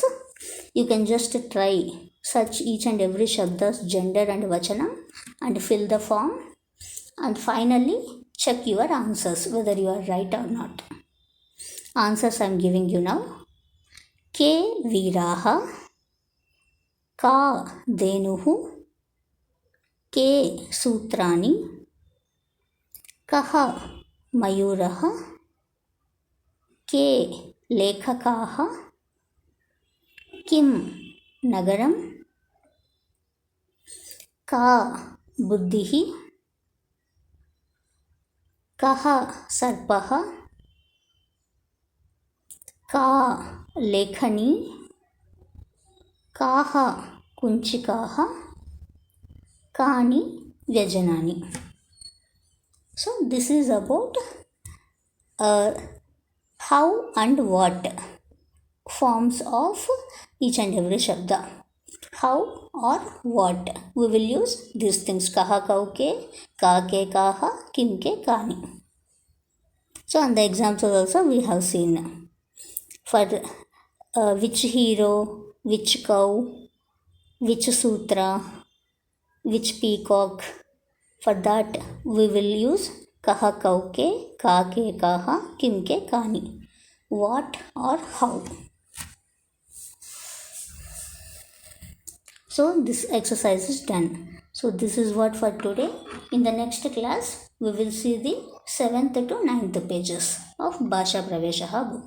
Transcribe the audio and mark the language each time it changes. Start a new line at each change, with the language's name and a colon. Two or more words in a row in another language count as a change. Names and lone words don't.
English: You can just try search each and every shabda's gender and vachanam and fill the form, and finally check your answers whether you are right or not. Answers I am giving you now.
Sanskrit: K Viraha, Ka Denuhu, K Sutrani, Kaha Mayuraha, K Lekhakaha, Kim Nagaram, Ka Buddhihi, Kaha Sarpaha, Ka Lekhani, Kaha Kunchikaha, Kani Vyajanani.
English: So this is about how and what forms of each and every shabda. How or what. We will use these things.
Sanskrit: Kaha kau ke, ka ke kaha, kim ke kani.
English: So on the examples also we have seen for which hero, which cow, which sutra, which peacock. For that we will use
Sanskrit: kaha kau ke, ka ke kaha, kim ke kani.
English: What or how. So this exercise is done. So this is what for today. In the next class we will see the 7th to 9th pages of Bhashapraveshaha book.